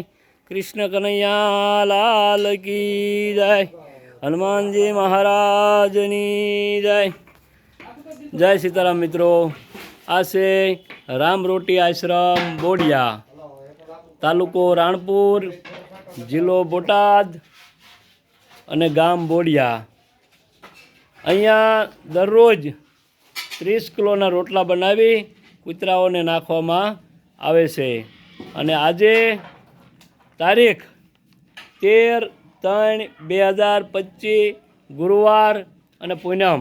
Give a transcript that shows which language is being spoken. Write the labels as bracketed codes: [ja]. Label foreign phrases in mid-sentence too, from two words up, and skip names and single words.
[hi] कृष्ण कन्हैया लाल की जय। [gu] હનુમાન જી મહારાજ ની જય। જય સીતારામ મિત્રો। આ છે રામ રોટી આશ્રમ બોડિયા, તાલુકો રાણપુર, જિલ્લો બોટાદ અને ગામ બોડિયા। અહીંયા દરરોજ 30 કિલોના રોટલા બનાવી કૂતરાઓને નાખવામાં આવે છે। અને આજે તારીખ 13/3/2025 ગુરુવાર અને પૂનમ।